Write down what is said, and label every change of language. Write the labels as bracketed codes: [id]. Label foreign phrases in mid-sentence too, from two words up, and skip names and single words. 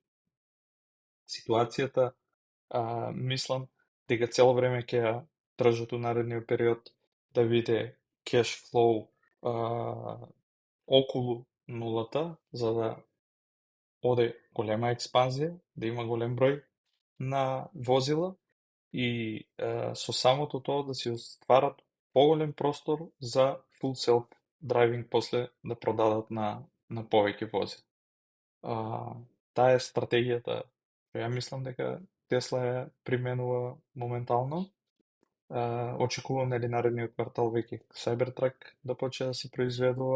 [mk] Ситуацијата, мислам дека цело време ќе ја држат у наредниот период да биде [en] cash flow [mk] околу нулата, за да оде голема експанзија, да има голем број на возила и со самото тоа да се остварат поголем простор за [en] full self driving [mk] после да продадат на повеќе возила. Таа е стратегијата што ја мислам дека Тесла ја применува моментално. Очекувам нели наредниот квартал веќе Cybertruck да почне да се произведува.